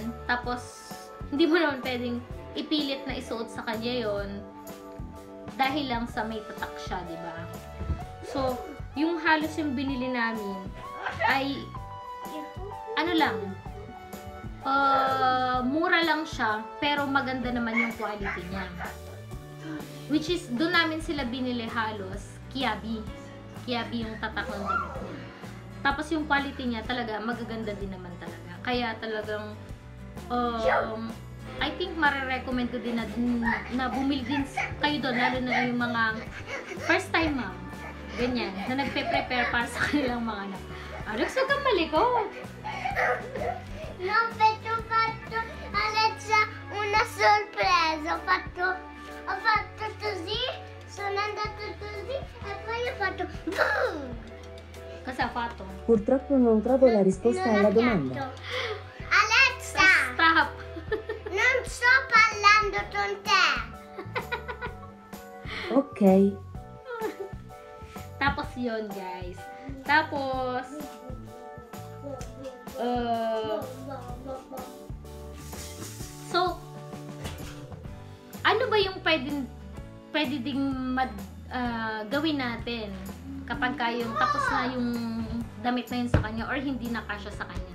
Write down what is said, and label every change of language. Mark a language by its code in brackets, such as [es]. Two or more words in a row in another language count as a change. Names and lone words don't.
[tl] Tapos, hindi mo naman pwedeng ipilit na isuot sa kanya yon dahil lang sa may tatak siya, di ba? So, yung halos yung binili namin ay mura lang siya, pero maganda naman yung quality niya. [en] Which is, [tl] doon namin sila binili halos, Kiabi yung tatak ng damit niya. Tapos yung quality niya talaga, magaganda din naman talaga. Kaya talagang, [en] I think [tl] marirecommend ko din na bumili din kayo doon, lalo na yung mga [en] first time mom, [tl] ganyan, na nagpe-prepare para sa kanilang mga anak. Alex, huwag kang malikot! [it] No, fatto, Alexa, una sorpresa. Ho fatto così, sono andato così e poi ho fatto boom! Cosa ha fatto? Purtroppo non trovo la risposta alla domanda. Alexa, Stop! non sto parlando con te. Ok. [tl] Tapos yun, guys. Tapos, so, ano ba yung pwedeng pwede ding gawin natin kapag yung tapos na yung damit na yun sa kanya or hindi na kasya sa kanya.